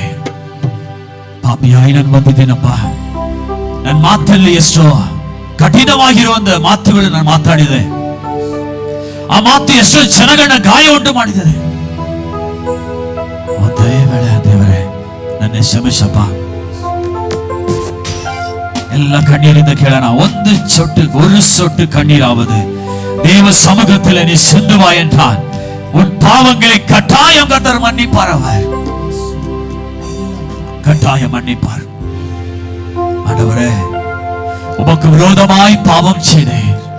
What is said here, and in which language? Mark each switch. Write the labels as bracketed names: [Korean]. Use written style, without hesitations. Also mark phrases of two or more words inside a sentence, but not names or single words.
[Kannada] ಪಾಪಿಯಾಗಿ ನಾನು ಬಂದಿದ್ದೇನಪ್ಪ, ನನ್ನ ಮಾತಲ್ಲಿ ಎಷ್ಟೋ ಕಠಿಣವಾಗಿರುವಂತ ಮಾತುಗಳು ನಾನು ಮಾತಾಡಿದೆ. ಆ ಮಾತು ಎಷ್ಟೋ ಜನಗಳನ್ನ ಗಾಯ ಉಂಟು ಮಾಡಿದೆ. ದೇವರೇ ನನ್ನ ಕ್ಷಮಿಸಪ್ಪ. ಎಲ್ಲ ಕಣ್ಣೀರಿಂದ ಕೇಳೋಣ. [Tamil] ಒಂದು சொட்டு கண்ணீராவது தேவ சமூகத்தில் நீ சிந்துவாய் என்றால் உன் பாவங்களை கட்டாயம் கர்த்தர் மன்னிப்பார். அவர் கட்டாயம் மன்னிப்பார். ஆண்டவரே, உமக்கு விரோதமாய் பாவம் செய்தேன்.